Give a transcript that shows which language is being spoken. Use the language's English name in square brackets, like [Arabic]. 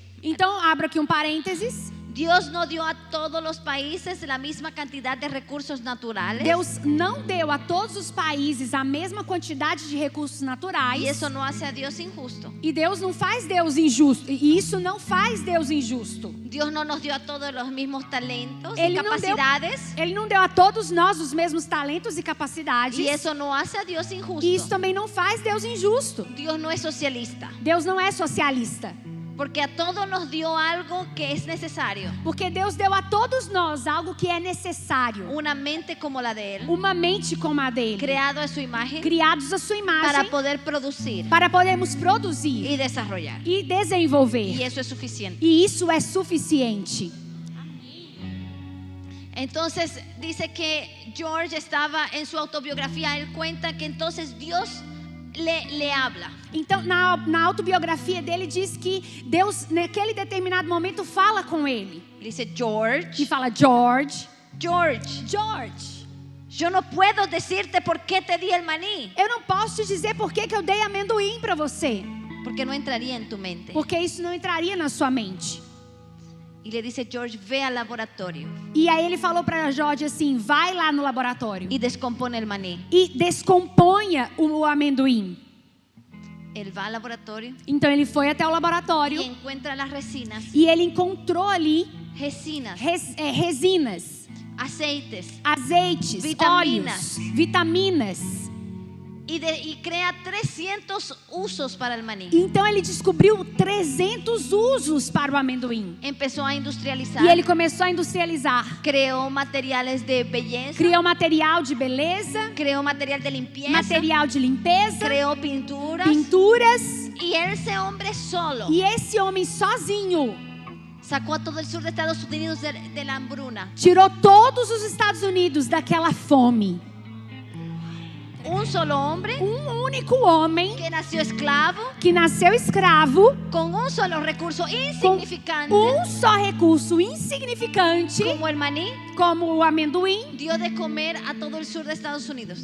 [Portuguese] Então abro aqui um parênteses. [Spanish] Dios no dio a todos los países la misma cantidad de recursos naturales. [Portuguese] Deus não deu a todos os países a mesma quantidade de recursos naturais. [Spanish] Y eso no hace a Dios injusto. [Portuguese] E Deus não faz Deus injusto. E isso não faz Deus injusto. [Spanish] Dios no nos dio a todos los mismos talentos y [Portuguese] Ele não deu, [Spanish] capacidades. [Portuguese] ele não deu a todos nós os mesmos talentos e capacidades. [Spanish] Y eso no hace a Dios injusto. [Portuguese] E isso também não faz Deus injusto. [Spanish] Dios no es socialista. [Portuguese] Deus não é socialista. [Spanish] Porque a todos nos dio algo que es necesario. [Portuguese] Porque Deus deu a todos nós algo que é necessário. [Spanish] Una mente como la de Él, [Portuguese] Uma mente como a dele. [Spanish] creado a su imagen [Portuguese] Criados à sua [Spanish] para [Portuguese] imagem. [Spanish] poder producir [Portuguese] Para podermos produzir [Spanish] y desarrollar. [Portuguese] e desenvolver. [Spanish] Y eso es suficiente. [Portuguese] E isso é suficiente. [Spanish] Entonces dice que George estaba en su autobiografía, él cuenta que entonces Dios le habla. [Portuguese] Então, na autobiografia dele diz que Deus, naquele determinado momento, fala com ele. [Spanish] Él dice: [Portuguese] E George, fala: George, [Spanish] George, yo no puedo decirte por qué te di el maní, [Portuguese] eu não posso te dizer por que eu dei amendoim para você. [Spanish] porque no entraría en tu mente. [Portuguese] Porque isso não entraria na sua mente. [Spanish] Y le dice: George, ve al laboratorio [Portuguese] E aí ele falou para George assim: vai lá no laboratório [Spanish] y descompone el maní. [Portuguese] e descomponha o amendoim. [Spanish] Él va al laboratorio [Portuguese] Então ele foi até o [Spanish] y [Portuguese] laboratório [Spanish] encuentra las resinas, [Portuguese] e ele encontrou ali resinas, [Spanish] resinas, aceites, [Portuguese] azeites, [Spanish] Vitaminas. [Portuguese] óleos, vitaminas. [Spanish] y crea 300 usos para el maní. [Portuguese] Então ele descobriu 300 usos para o amendoim. [Spanish] Empezó a industrializar, [Portuguese] E ele começou a industrializar. [Spanish] creó materiales de belleza, [Portuguese] Criou material de beleza, [Spanish] creó material de limpieza, [Portuguese] material de limpeza, [Spanish] creó pinturas. [Portuguese] pinturas. [Spanish] Y ese hombre solo [Portuguese] E esse homem sozinho [Spanish] Sacó a todo el sur de Estados Unidos de la hambruna. [Portuguese] Tirou todos os Estados Unidos daquela fome. [Spanish] Un solo hombre [Portuguese] Único homem [Spanish] que nació esclavo [Portuguese] que nasceu escravo, [Spanish] con un solo recurso [Portuguese] com [Spanish] insignificante [Portuguese] só recurso insignificante, [Spanish] como el maní, [Portuguese] como o amendoim, [Spanish] dio de comer a todo el sur de Estados Unidos.